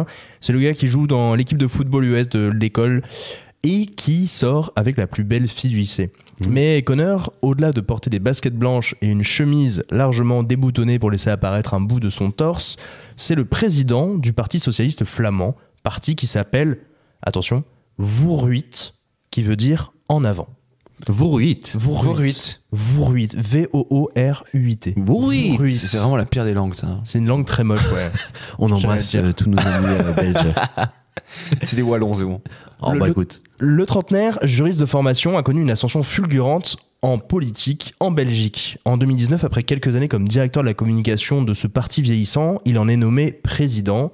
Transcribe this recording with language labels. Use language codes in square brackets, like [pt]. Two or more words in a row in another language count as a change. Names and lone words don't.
[fr] C'est le gars qui joue dans l'équipe de football US de l'école et qui sort avec la plus belle fille du lycée. Mais Connor, au-delà de porter des baskets blanches et une chemise largement déboutonnée pour laisser apparaître un bout de son torse, c'est le président du Parti socialiste flamand, parti qui s'appelle, attention, Vooruit, qui veut dire en avant. Vooruit. Vooruit. Vooruit. V-O-O-R-U-I-T. Vooruit. C'est vraiment la pire des langues, ça. C'est une langue très moche, ouais. On embrasse J'allais dire. tous nos amis belges. C'est des Wallons, c'est bon. Oh, Le- bah écoute. Le trentenaire, juriste de formation, a connu une ascension fulgurante en politique en Belgique. En 2019, après quelques années comme directeur de la communication de ce parti vieillissant, il en est nommé président.